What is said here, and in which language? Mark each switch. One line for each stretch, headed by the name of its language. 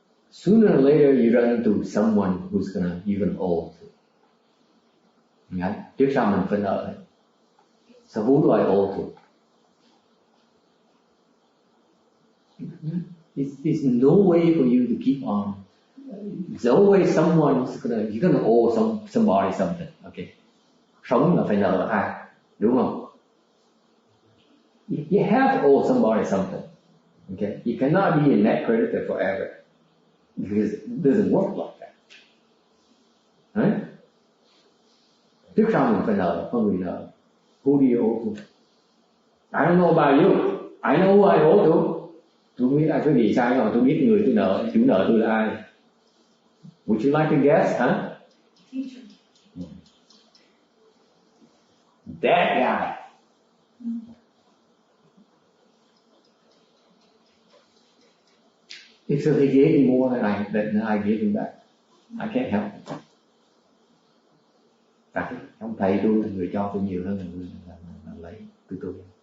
English: Sooner or later you run into someone you're gonna owe to. Okay?
Vietnamese: Trước sau mình phải nợ.
English: So who do I owe to? There's no way for you to keep on. There's always someone you're gonna owe somebody something. Okay?
Vietnamese: Sống là phải nợ ai, đúng không?
English: You have to owe somebody something. Okay? You cannot be a net creditor forever. Because it doesn't work like that. Right?
Vietnamese: Trước sau mình phải nợ, có người nợ.
English: Who do you owe to? I don't know about you. I know who I owe to.
Vietnamese: Tôi biết ai, cái gì sai rồi, tôi biết người tôi nợ, chủ nợ tôi là ai.
English: Would you like to guess, huh? Teacher. That guy. So he gave me more than I gave him back. I can't help it.
Vietnamese: Tại ông thầy tôi là người cho tôi nhiều hơn là người lấy từ tôi.